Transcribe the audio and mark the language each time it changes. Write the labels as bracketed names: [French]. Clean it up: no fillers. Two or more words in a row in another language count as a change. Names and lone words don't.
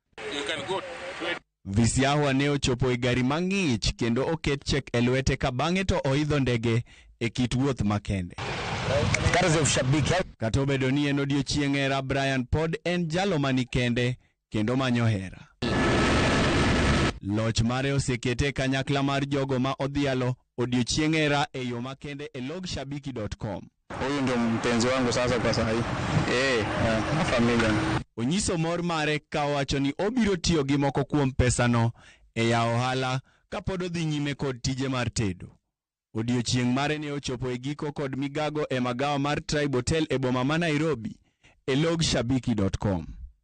[Luo (Kenya and Tanzania)] Visiawa ne ochopo e gari mang'ich kendo oket chek e lwete ka bang'e to oidho ndege e kit wuoth makende. Kata obedo ni en odiochieng' hera, Brian pod en jalo mani kende kendo manyo hera. Loch mare osekete kanyakla mar jogo ma odhialo odiochieng' hera e yo makende e log Shabiki.com. [Swahili] Huyu ndio mpenzi wangu sasa kwa sasa hii. Na familia. [Luo (Kenya and Tanzania)] Onyiso mor mare ka wacho ni obiro tiyo gi moko kuom pesano e ya ohala ka pod odhi nyime kod tije mar tedo. Odiochieng' mare ne ochopo e giko kod migago e magawa mar Tribe Hotel e boma ma Nairobi e log Shabiki.com.